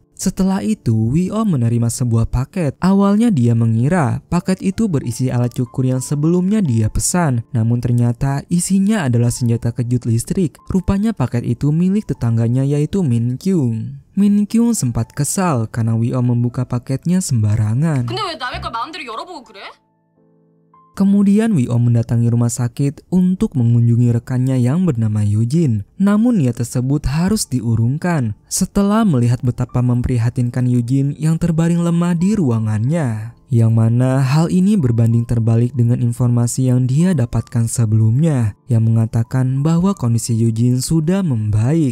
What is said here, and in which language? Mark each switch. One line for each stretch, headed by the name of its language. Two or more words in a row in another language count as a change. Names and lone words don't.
Indonesian: Setelah itu, Woo menerima sebuah paket. Awalnya dia mengira paket itu berisi alat cukur yang sebelumnya dia pesan. Namun ternyata isinya adalah senjata kejut listrik. Rupanya paket itu milik tetangganya yaitu Min Kyung. Min Kyung sempat kesal karena Woo membuka paketnya sembarangan.
Korean: 근데 왜 남의 걸 마음대로 열어보고 그래?
Indonesian: Kemudian Woo mendatangi rumah sakit untuk mengunjungi rekannya yang bernama Yujin. Namun niat tersebut harus diurungkan setelah melihat betapa memprihatinkan Yujin yang terbaring lemah di ruangannya. Yang mana hal ini berbanding terbalik dengan informasi yang dia dapatkan sebelumnya yang mengatakan bahwa kondisi Yujin sudah membaik.